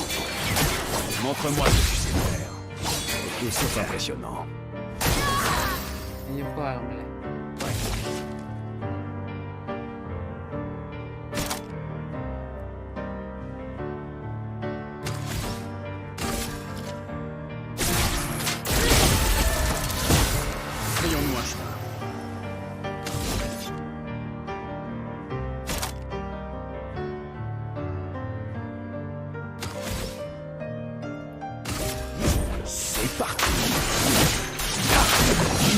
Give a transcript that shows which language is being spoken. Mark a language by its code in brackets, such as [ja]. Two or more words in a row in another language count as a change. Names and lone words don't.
[fr] Montre-moi que tu sais faire. Et c'est impressionnant. [ru] Не пар, блядь. [fr] Frayons-nous un chemin. C'est parti.